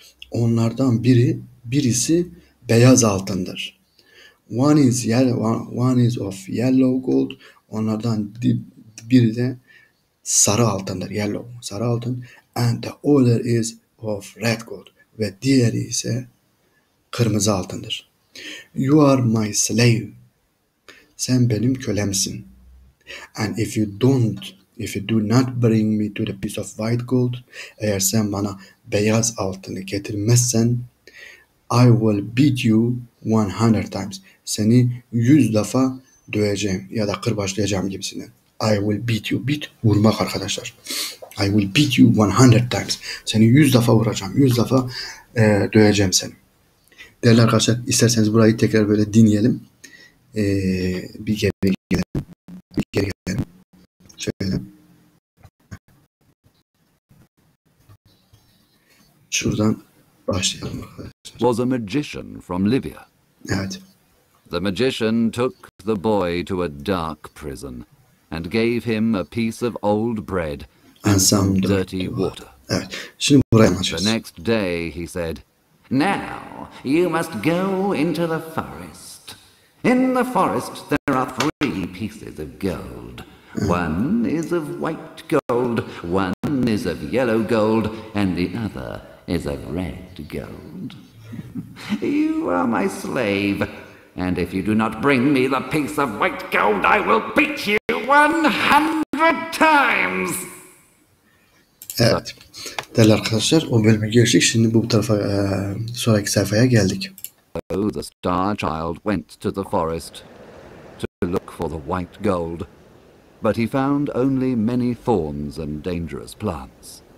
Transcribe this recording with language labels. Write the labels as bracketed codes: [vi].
[tr] Onlardan birisi beyaz altındır. [en] One is of yellow gold. [tr] Onlardan biri de sarı altındır. Yellow, sarı altın. [en] And the other is of red gold. [tr] Ve diğeri ise kırmızı altındır. [en] You are my slave. [tr] Sen benim kölemsin. [en] And if you do not bring me to the piece of white gold, [tr] eğer sen bana beyaz altını getirmezsen, [en] I will beat you 100 times. [tr] Seni 100 defa döveceğim ya da kırbaçlayacağım gibisinden. [en] I will beat you. Beat, [tr] vurmak arkadaşlar. [en] I will beat you 100 times. [tr] Seni 100 defa vuracağım. 100 defa döveceğim seni. Değerli arkadaşlar, isterseniz burayı tekrar böyle dinleyelim. Bir geri gelelim. Şöyle. Şuradan başlayalım arkadaşlar. [en] Was a magician from Libya. [tr] Evet. [en] The magician took the boy to a dark prison and gave him a piece of old bread and some dirty water. [tr] Evet. Şimdi buraya [en] The [tr] anlaşacağız. [en] next day he said, "Now you must go into the forest. In the forest there are 3 pieces of gold. One is of white gold, one is of yellow gold, and the other is of red gold. You are my slave, and if you do not bring me the piece of white gold, I will beat you 100 times." [tr] Evet. Değerli arkadaşlar, o bölümü geçtik. Şimdi bu tarafa sonraki sayfaya geldik. [en] So the star child went to the forest to look for the white gold, but he found only many thorns and dangerous plants.